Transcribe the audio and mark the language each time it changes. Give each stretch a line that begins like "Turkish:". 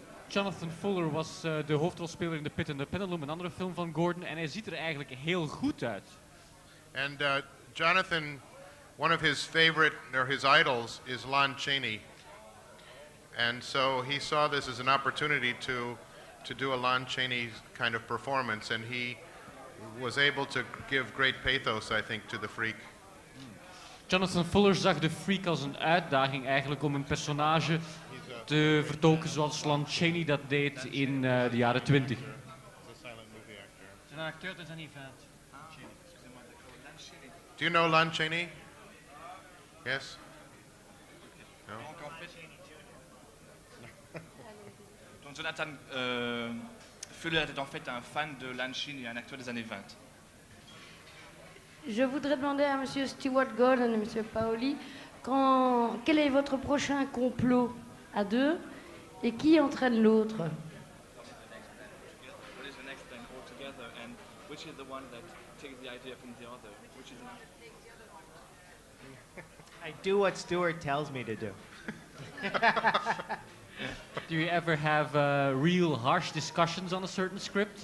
Dutch: Jonathan Fuller was de hoofdrolspeler in The Pit and the Pendulum, een andere film van Gordon, en hij ziet er eigenlijk heel goed uit.
English: And Jonathan, one of his favorite, or his idols, is Lon Chaney. And so he saw this as an opportunity to do a Lon Chaney kind of performance, and he was able to give great pathos, I think, to the Freak.
Dutch: Jonathan Fuller zag de Freak als een uitdaging eigenlijk om een personage te vertolken zoals Lon Chaney dat deed in de jaren 20.
French: C'est un acteur des années 20.
English: Do you know Lon Chaney? Yes? No?
French: Donc Jonathan Fuller était en fait un fan de Lon Chaney, un acteur des années 20. Je voudrais demander à Monsieur Stuart Gordon et Monsieur Paoli, quel est votre prochain complot à deux et qui entraîne l'autre?
English: What is the next plan altogether, and which is the one that takes the idea from the other? Which is I do what Stuart tells me to do. Do you ever have real harsh discussions on a certain script?